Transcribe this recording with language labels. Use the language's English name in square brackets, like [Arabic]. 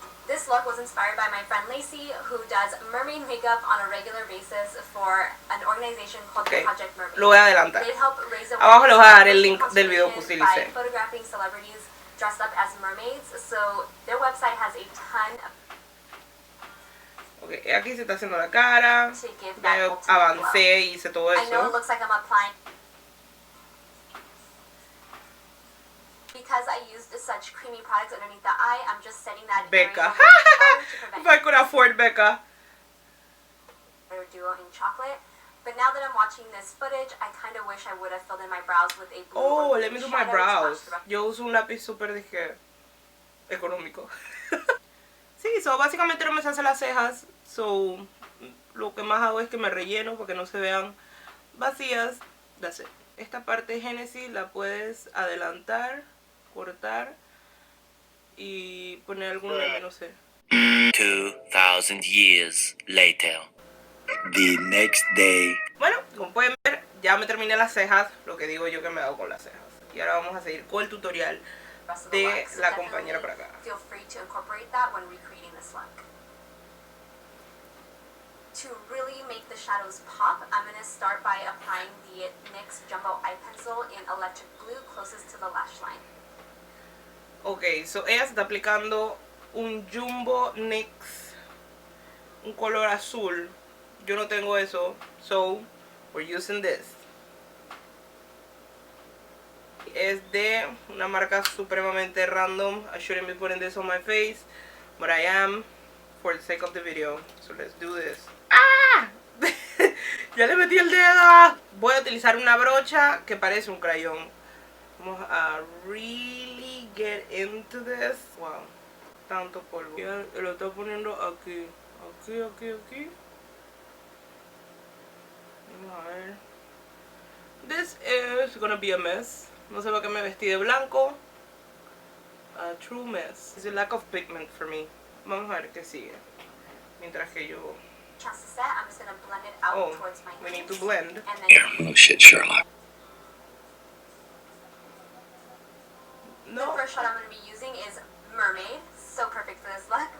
[English] This look was inspired by my friend Lacey, who does mermaid makeup on a regular basis for an organization called Project Mermaid. [Spanish] Lo voy a adelantar. [English] They help raise [Spanish] Abajo les voy a dar el [English] awareness [Spanish] link del video que utilicé. [English] by photographing celebrities dressed up as mermaids. So their website has a ton of... [Spanish] Ok, aquí se está haciendo la cara. Ya avancé y hice todo eso. [English] I know it looks like I'm applying. Because I used such creamy products underneath the eye, I'm just setting that Becca. If I could afford Becca. Duo in chocolate. But now that I'm watching this footage, I kind of wish I would have filled in my brows with a blue. Oh, let me do my brows. [Spanish] Yo uso un lápiz súper económico. Sí, so básicamente no me se hace las cejas. So lo que más hago es que me relleno para que no se vean vacías. [English] That's it. [Spanish] Esta parte de Genesis la puedes adelantar, cortar y poner algún meme, no sé. [English] 2000 years later. The next day. [Spanish] Bueno, como pueden ver, ya me terminé las cejas, lo que digo yo que me hago con las cejas. Y ahora vamos a seguir con el tutorial de la compañera por acá. [English] Feel free to incorporate that when recreating this look. To really make the shadows pop, I'm going to start by applying the NYX Jumbo Eye Pencil in electric blue closest to the lash line. [Spanish] Ok, so ella se está aplicando un Jumbo NYX, un color azul. Yo no tengo eso, so [English] we're using this. [Spanish] Es de una marca supremamente random. [English] I shouldn't be putting this on my face, but I am for the sake of the video. So let's do this. [Spanish] ¡Ah! Ya le metí el dedo. Voy a utilizar una brocha que parece un crayón. Vamos a [English] really get into this. [Spanish] Wow, tanto polvo. Ya lo estoy poniendo aquí. Aquí. Vamos a ver. [English] This is gonna be a mess. [Spanish] No sé por qué me vestí de blanco. [English] A true mess. It's a lack of pigment for me. [Spanish] Vamos a ver qué sigue. Mientras que yo... [English] I'm just going to blend it out towards my we need to blend. Oh shit, Sherlock. The first shot I'm going to be using is Mermaid. So perfect for this look.